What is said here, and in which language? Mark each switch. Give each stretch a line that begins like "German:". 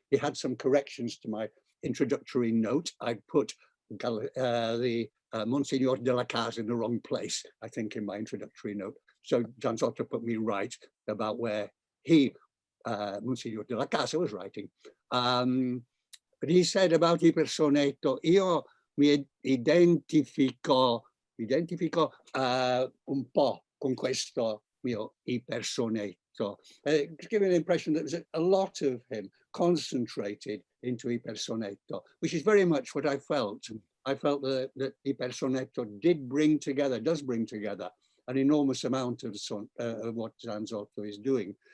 English: He had some corrections to my introductory note. I put the Monsignor de la Casa in the wrong place, I think, in my introductory note. So Zanzotto put me right about where he, Monsignor de la Casa, was writing. But he said about Ipersonetto,
Italian: io mi identifico un po' con questo mio Ipersonetto.
English: Giving the impression that there was a lot of him concentrated into Ipersonetto, which is very much what I felt. I felt that Ipersonetto does bring together an enormous amount of what Zanzotto is doing.